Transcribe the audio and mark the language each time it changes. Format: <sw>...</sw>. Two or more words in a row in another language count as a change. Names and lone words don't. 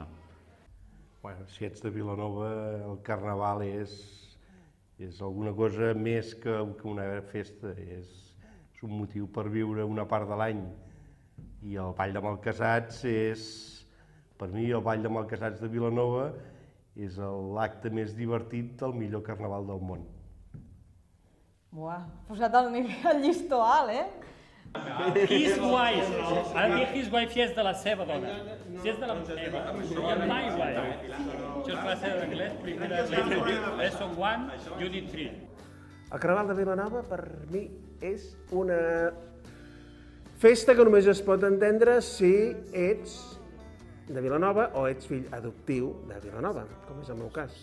<ca>Bueno, si ets de Vilanova, el Carnaval és alguna cosa més que una festa, és un motiu per viure una part de l'any. I el Ball de Malcasats per mi, el Ball de Malcasats de Vilanova és l'acte més divertit del millor Carnaval del món. Buah, posat el llistó alt, eh?</ca> <en>His wife.</en> <ca>Ha de dir</ca> <en>his wife</en> <ca>si és de la seva dona. Si és de la meva.</ca> <en>My wife.</en> <ca>Això és classe d'anglès, primera</ca> <en>lesson 1, unit 3.</en> <ca>El Carnaval de Vilanova, per mi, és una festa que només es pot entendre si ets de Vilanova o ets fill adoptiu de Vilanova, com és el meu cas.</ca>